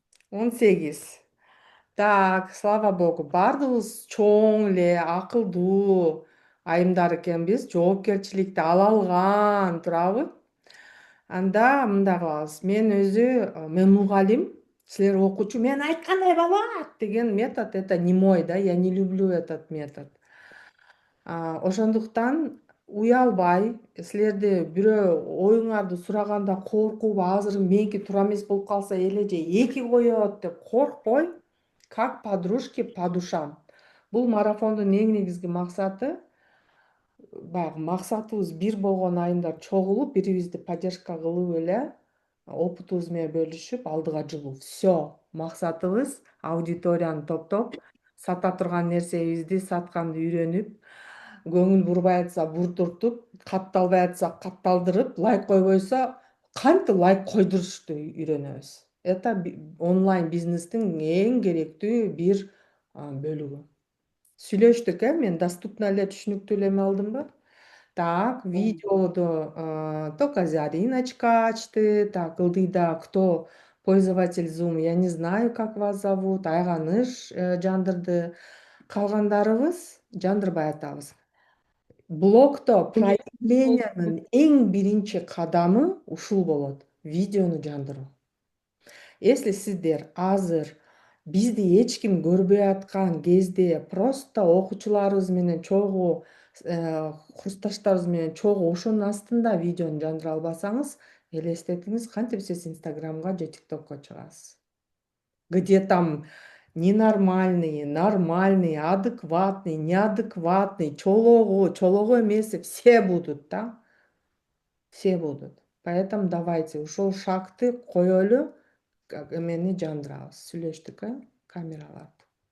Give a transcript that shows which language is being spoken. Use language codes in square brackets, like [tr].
[ky] 18. Так, [ru] слава богу, [ky] бардыгыбыз чоң эле, акылдуу айымдар экенбиз, жоопкерчиликти ала алган, туурабы? Анда мындай кылабыз. Мен мугалим, силер окуучу. Мен айткандай болот деген метод, [ru] это не мой, да, я не люблю этот метод. [ky] Ошондуктан уялбай, силерди бирөө оюңарды сураганда коркуп, азыр меники туура эмес болуп калса эле же эки коет деп коркпой, [ru] как подружки по душам. [ky] Бул марафондун эң негизги максаты, баягы максатыбыз бир болгон айымдар чогулуп, бири-бирибизди поддержка кылып эле, опытыбыз менен бөлүшүп, алдыга жылуу. [ru] Всё. [ky] Максатыбыз аудиторияны топтоп, сата турган нерсебизди сатканды үйрөнүп, көңүл бурбай атса бурдуртуп, катталбай атса катталдырып, лайк койбойсо кантип лайк койдурушты үйрөнөбүз. Это онлайн бизнестин эң керектүү бир бөлүгү. Сүйлөштүк, мен доступно эле, түшүнүктүү эле эме кылдымбы? Так, видеоду только Зариночка ачты. [ru] Так, [ky] ылдыйда [ru] кто пользователь Zoom, я не знаю, как вас зовут. [ky] Айганыш жандырды. Калгандарыбыз жандырбай атабыз. Блогто проявлениянын эң биринчи кадамы ушул болот. Видеону жандыруу. Если сиздер азыр бизди эч ким көрбөй аткан кезде просто окуучуларыбыз менен чогуу, курсташтарыбыз менен чогуу ошонун астында видеону жандыра албасаңыз, элестетиңиз, кантип сиз Инстаграмга же ТикТокко чыгасыз. [ru] Где там ненормальные, нормальные, адекватный, неадекватный, [ky] чологу эмеси [ru] все будут, да? Все будут. Поэтому давайте [ky] ушул шагты коелу, эмени жандырабыз. Сүйлөштүк, камераларды.